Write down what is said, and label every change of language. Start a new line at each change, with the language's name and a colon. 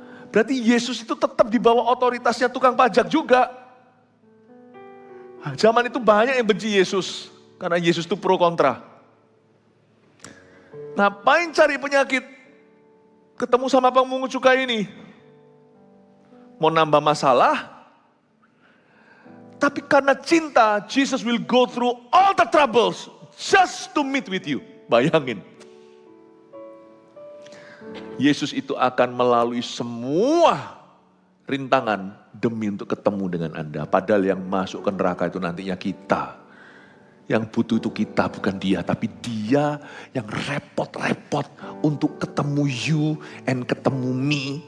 Indonesian: Berarti Yesus itu tetap di bawah otoritasnya tukang pajak juga. Zaman itu banyak yang benci Yesus. Karena Yesus itu pro kontra. Ngapain cari penyakit? Ketemu sama pemungut cukai ini. Mau nambah masalah? Tapi karena cinta,
English: Jesus will go through all the troubles just to meet with you.
Indonesian: Bayangin. Yesus itu akan melalui semua rintangan demi untuk ketemu dengan Anda. Padahal yang masuk ke neraka itu nantinya kita. Yang butuh itu kita, bukan dia. Tapi dia yang repot-repot untuk ketemu
English: you and
Indonesian: ketemu me.